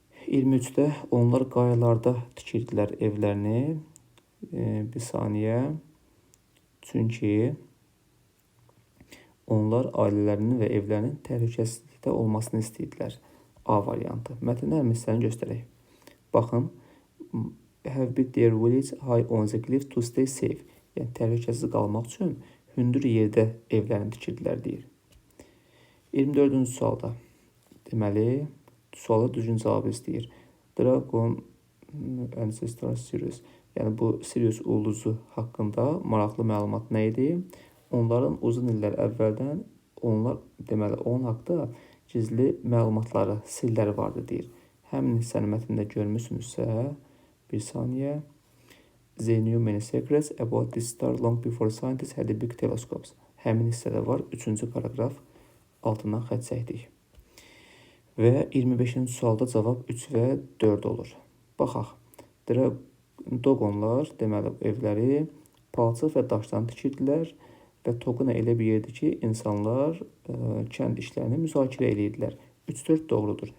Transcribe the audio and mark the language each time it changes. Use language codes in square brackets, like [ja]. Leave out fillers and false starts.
[az] 23-də onlar qayalarda tikirdilər evlərini. Bir saniyə. Çünki onlar ailələrinin və evlərinin təhlükəsizlikdə olmasını istəyirlər. A variantı. Mətnin hər misəlini göstərək. Baxın, [en] have built their village high on the cliff to stay safe. [az] Yəni, təhlükəsiz qalmaq üçün hündür yerdə evlərini tikirdilər deyir. 24-cü sualda, deməli, suala düzgün cavab istəyir. Dragon Ancestor Sirius. Yəni, bu Sirius ulduzu haqqında maraqlı məlumat nə idi? Onların uzun illər əvvəldən, deməli, onun haqda gizli məlumatları, sirləri vardı deyir. Həmin hissəni mətndə görmüsünüzsə, bir saniyə. [en] They knew many secrets about this star long before scientists had the big telescopes. [az] Həmin hissədə var. 3-cü paragraf altından xətt çəkdik. Və 25-ci sualda cavab 3 və 4 olur. Baxaq. Doqonlar, deməli, evləri palçıq və daşdan tikirdilər və Toquna elə bir yerdir ki, insanlar kənd işlərini müzakirə edirdilər. 3-4 doğrudur.